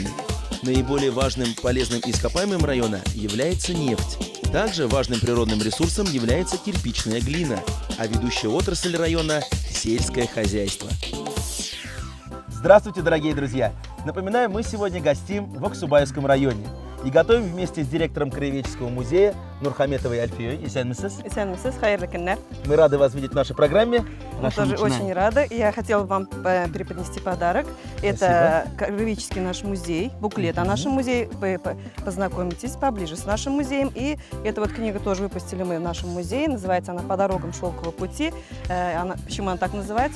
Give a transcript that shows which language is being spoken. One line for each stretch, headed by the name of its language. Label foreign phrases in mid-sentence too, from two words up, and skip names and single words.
Russian: Наиболее важным полезным ископаемым района является нефть. Также важным природным ресурсом является кирпичная глина, а ведущая отрасль района – сельское хозяйство. Здравствуйте, дорогие друзья! Напоминаю, мы сегодня гостим в Аксубаевском районе и готовим вместе с директором Краеведческого музея Нурхаметовой Альфией.
Tatar: Исенмесес. Исенмесес, хайрлы кеннер.
Russian: Мы рады вас видеть в нашей программе. Мы тоже очень рады. Я хотела вам преподнести подарок. Это Краеведческий наш музей, буклет о нашем музее. Вы познакомитесь поближе с нашим музеем. И эту вот книгу тоже выпустили мы в нашем музее. Называется она «По дорогам шелкового пути». Почему она так называется?